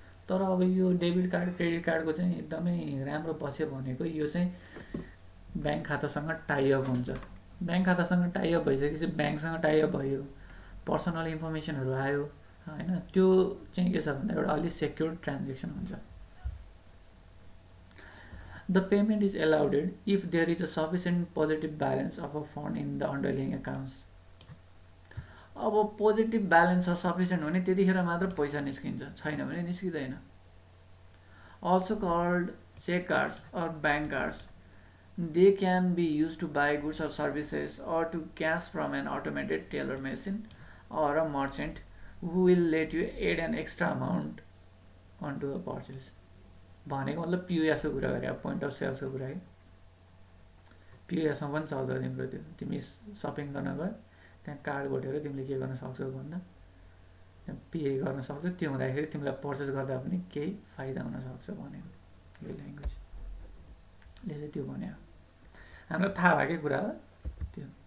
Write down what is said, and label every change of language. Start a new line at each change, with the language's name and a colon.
Nepali: तर अब यो डेबिट कार्ड क्रेडिट कार्डको चाहिँ एकदमै राम्रो पक्ष भनेको यो चाहिँ ब्याङ्क खातासँग टाइअप हुन्छ। ब्याङ्क खातासँग टाइअप भइसकेपछि ब्याङ्कसँग टाइअप भयो, पर्सनल इन्फर्मेसनहरू आयो होइन, त्यो चाहिँ के छ भन्दा एउटा अलिक सेक्योर ट्रान्जेक्सन हुन्छ।
English: The payment is allowed if there is a sufficient positive balance of a fund in the underlying accounts.
Nepali: अब पोजिटिभ ब्यालेन्स छ सफिसियन्ट भने त्यतिखेर मात्र पैसा निस्किन्छ, छैन भने निस्किँदैन।
English: Also called check cards or bank cards, they can be used to buy goods or services or to cash from an automated teller machine or a merchant who will let you add an extra amount onto a purchase.
Nepali: भनेको मतलब पिओएसको कुरा गरे, अब point of सेल्सको कुरा है। पिओएसमा पनि चल्छ तिम्रो त्यो, तिमी सपिङ गर्न गयो त्यहाँ कार्ड घोटेर तिमीले के गर्न सक्छौ भन्दा त्यहाँ पे गर्न सक्छौ, त्यो हुँदाखेरि तिमीलाई पर्चेस गर्दा पनि केही फाइदा हुनसक्छ भनेको यो ल्याङ्ग्वेजले चाहिँ त्यो भन्यो, हामीलाई थाहा भएकै कुरा हो त्यो।